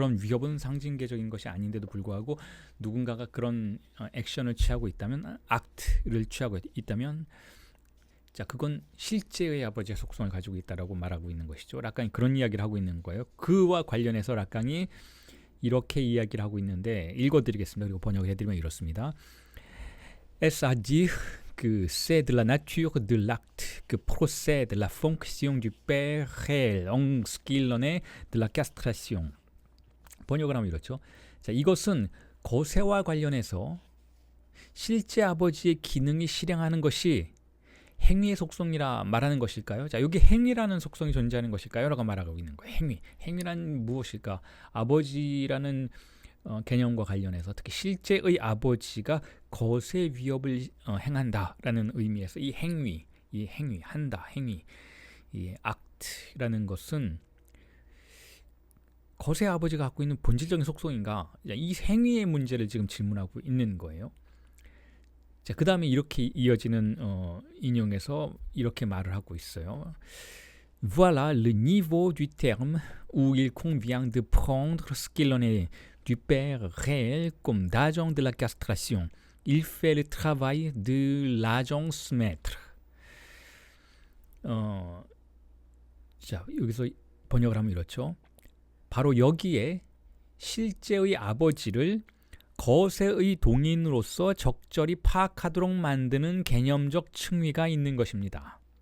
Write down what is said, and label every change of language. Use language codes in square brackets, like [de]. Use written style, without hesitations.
[ko] 그런 위협은 상징계적인 것이 아닌데도 불구하고 누군가가 그런 액션을 취하고 있다면, 악트를 취하고 있다면, 자, 그건 실제의 아버지의 속성을 가지고 있다라고 말하고 있는 것이죠. 락강이 그런 이야기를 하고 있는 거예요. 그와 관련해서 락강이 이렇게 이야기를 하고 있는데 읽어드리겠습니다. 그리고 번역을 해드리면 이렇습니다. [fr] C'est-à-dire que c'est de la nature de l'acte que procède la fonction du père réel en ce qu'il en est de la castration. [ko] 번역을 하면 이렇죠. 자, 이것은 거세와 관련해서 실제 아버지의 기능이 실행하는 것이 행위의 속성이라 말하는 것일까요? 자, 여기 행위라는 속성이 존재하는 것일까요? 라고 말하고 있는 거예요. 행위란 무엇일까? 아버지라는 개념과 관련해서 특히 실제의 아버지가 거세 위협을 행한다라는 의미에서 이 행위, 한다, 행위, 이 act라는 것은 거세 아버지가 갖고 있는 본질적인 속성인가? 이 행위의 문제를 지금 질문하고 있는 거예요. 자, 그 다음에 이렇게 이어지는 인용에서 이렇게 말을 하고 있어요. [fr] Voilà le niveau du terme où il convient de prendre ce qu'il en est du père réel comme d'agent de la castration. Il fait le travail de l'agence maître. [ko] 자, 여기서 번역을 하면 이렇죠. 바로 여기에 실제의 아버지를 거세의 동인으로서 적절히 파악하도록 만드는 개념적 층위가 있는 것입니다.